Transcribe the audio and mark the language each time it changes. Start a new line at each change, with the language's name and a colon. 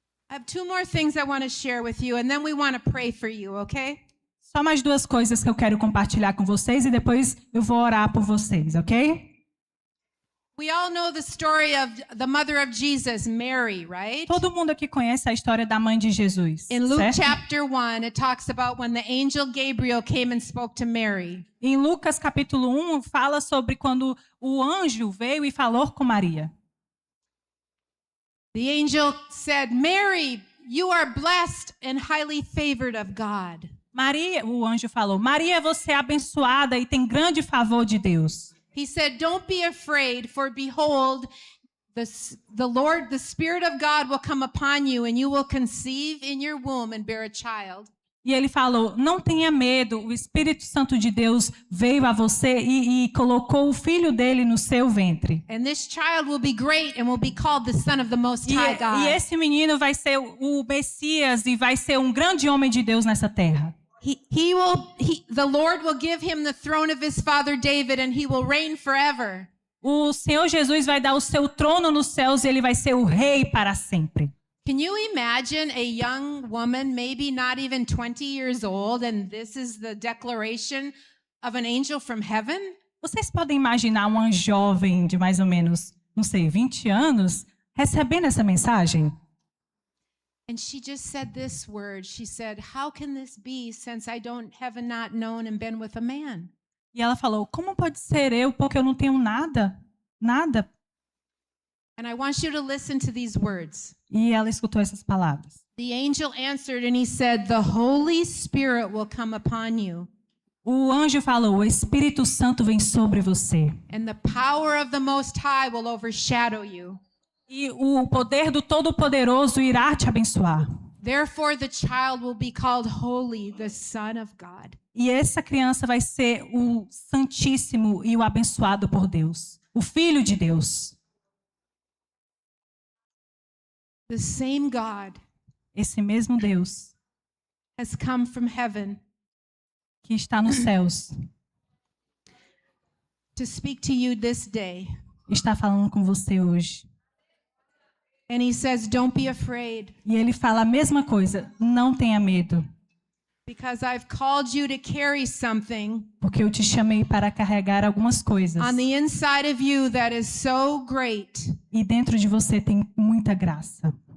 English: I have two more things I want to share with you, and then we want to pray for you, okay?
Portuguese: Só mais duas coisas que eu quero compartilhar com vocês e depois eu vou orar por vocês, ok?
English: We all know the story of the mother of Jesus, Mary, right?
Portuguese: Todo mundo aqui conhece a história da mãe de Jesus,
English: In Luke
Portuguese: certo?
English: chapter 1, it talks about when the angel Gabriel came and spoke to Mary.
Portuguese: Em Lucas capítulo 1 fala sobre quando o anjo veio e falou com Maria.
English: The angel said, Mary, you are blessed and highly favored of God.
Portuguese: Maria, o anjo falou, Maria, você é abençoada e tem grande favor de Deus.
English: He said, don't be afraid, for behold, the Spirit of God will come upon you, and you will conceive in your womb and bear a child.
Portuguese: E ele falou, não tenha medo, o Espírito Santo de Deus veio a você e colocou o filho dele no seu ventre.
English: And this child will be great and will be called the Son of the Most High God.
Portuguese: E esse menino vai ser o Messias e vai ser um grande homem de Deus nessa terra.
English: The Lord will give him the throne of his father David, and he will reign forever.
Portuguese: O Senhor Jesus vai dar o seu trono nos céus e ele vai ser o rei para sempre.
English: Can you imagine a young woman, maybe not even 20 years old, and this is the declaration of an angel from heaven?
Portuguese: Vocês podem imaginar uma jovem de mais ou menos, não sei, 20 anos, recebendo essa mensagem?
English: And she just said this word. She said, how can this be since I have not known and been with a man?
Portuguese: E ela falou, como pode ser eu, porque eu não tenho nada, nada.
English: And I want you to listen to these words.
Portuguese: E ela escutou essas palavras.
English: The angel answered and he said, the Holy Spirit will come upon you.
Portuguese: O anjo falou, o Espírito Santo vem sobre você.
English: And the power of the Most High will overshadow you.
Portuguese: E o poder do Todo-Poderoso irá te abençoar.
English: Therefore the child will be called holy, the Son of God.
Portuguese: E essa criança vai ser o Santíssimo e o abençoado por Deus. O Filho de Deus.
English: The same God
Portuguese: Esse mesmo Deus
English: has come from heaven
Portuguese: que está nos céus
English: to speak to you this day.
Portuguese: está falando com você hoje.
English: And he says, don't be afraid,
Portuguese: E ele fala a mesma coisa, não tenha medo,
English: because I've called you to carry something
Portuguese: porque eu te chamei para carregar algumas coisas.
English: on the inside of you that is so great.
Portuguese: E dentro de você tem muita graça.